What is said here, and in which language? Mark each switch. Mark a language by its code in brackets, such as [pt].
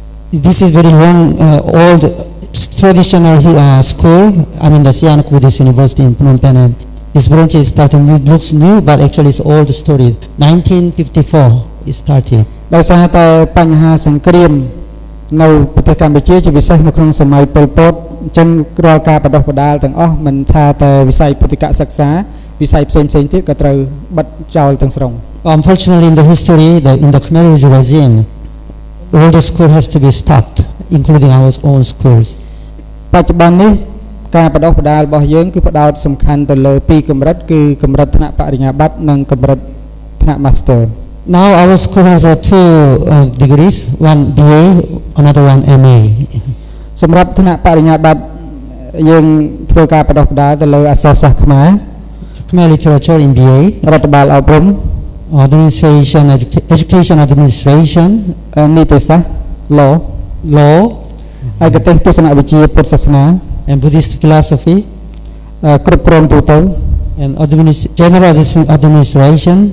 [en] This is very long old traditional school. I mean the Sian Buddhist University in Phnom Penh. And this branch is starting new, looks new, but actually it's old story. 1954 it started. [km] ដោយសារតែបញ្ហាសង្គ្រាមនៅប្រទេសកម្ពុជាជាពិសេសនៅក្នុងសម័យប៉ុលពតអញ្ចឹងរាល់ការបដិបដាលទាំងអស់មិនថាតែវិស័យពុទ្ធិកសិក្សាវិស័យផ្សេងៗទៀតក៏ត្រូវបិទចោលទាំងស្រុង [en] Unfortunately in the history in the Khmer regime all the school has to be stopped including our own schools. [km] បច្ចុប្បន្ននេះការបដិបដាលរបស់យើងគឺផ្ដោតសំខាន់ទៅលើពីរកម្រិតគឺកម្រិតថ្នាក់បរិញ្ញាបត្រនិងកម្រិតថ្នាក់ Master. [en] Now our school has two degrees, one BA, another one MA. [km] សម្រាប់ថ្នាក់បរិញ្ញាបត្រយើងធ្វើការបដិបដាលទៅលើអក្សរសាស្ត្រខ្មែរ [en] Khmer literature in BA, [km] រដ្ឋបាលអប់រំ [en] administration, education administration, [km] នីតិសាស្ត្រ law ឯកទេសទស្សនវិជ្ជាពុទ្ធសាសនា [en] and Buddhist philosophy, [km] គ្រប់គ្រងទូទៅ [en] and general administration,